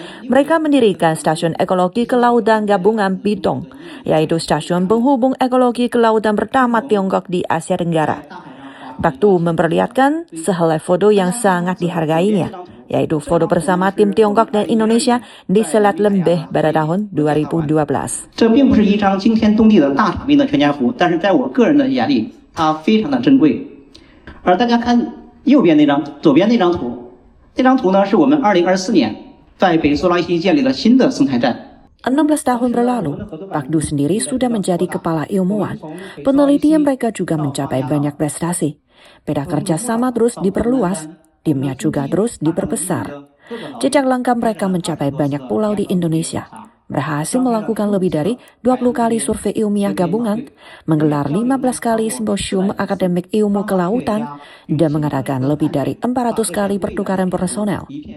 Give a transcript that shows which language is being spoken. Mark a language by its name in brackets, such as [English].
[Indonesian] Mereka mendirikan Stasiun Ekologi Kelautan Gabungan Bidong, yaitu stasiun penghubung ekologi kelautan pertama Tiongkok di Asia Tenggara. Pak Tu memperlihatkan sehelai foto yang sangat dihargainya, yaitu foto bersama tim Tiongkok dan Indonesia di Selat Lembeh pada tahun 2012. [Chinese] 这并不是一张惊天动地的大场面的全家福，但是在我个人的眼里，它非常的珍贵。而大家看右边那张，左边那张图，这张图呢是我们2024年在北苏拉西建立了新的生态站。 [Indonesian] 16 tahun berlalu, Pak Du sendiri sudah menjadi kepala ilmuwan. Penelitian mereka juga mencapai banyak prestasi. Peta kerjasama terus diperluas, timnya juga terus diperbesar. Jejak langkah mereka mencapai banyak pulau di Indonesia, berhasil melakukan lebih dari 20 kali survei ilmiah gabungan, menggelar 15 kali simposium akademik ilmu kelautan, dan mengadakan lebih dari 400 kali pertukaran personel.